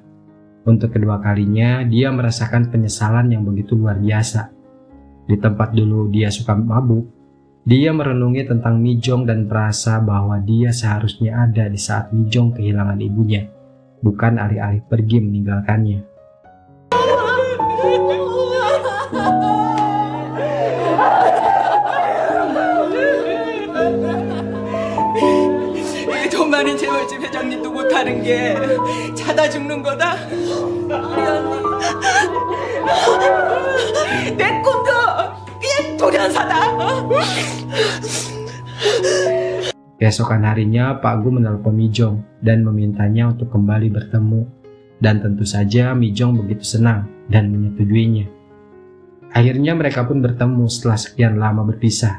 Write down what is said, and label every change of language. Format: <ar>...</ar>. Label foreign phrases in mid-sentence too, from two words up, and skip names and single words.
<id>Untuk kedua kalinya, dia merasakan penyesalan yang begitu luar biasa. Di tempat dulu dia suka mabuk, dia merenungi tentang Mi Jong dan merasa bahwa dia seharusnya ada di saat Mi Jong kehilangan ibunya, bukan alih-alih pergi meninggalkannya.</id> <ko>돈 많은 재벌집 회장님도 못하는 게 자다 죽는 거다. 우리 언니 내 꿈도 그냥 돌연사다.</ko> <id>Keesokan harinya Pak Gu menelpon Mi Jong dan memintanya untuk kembali bertemu. Dan tentu saja Mi Jong begitu senang dan menyetujuinya. Akhirnya mereka pun bertemu setelah sekian lama berpisah.</id>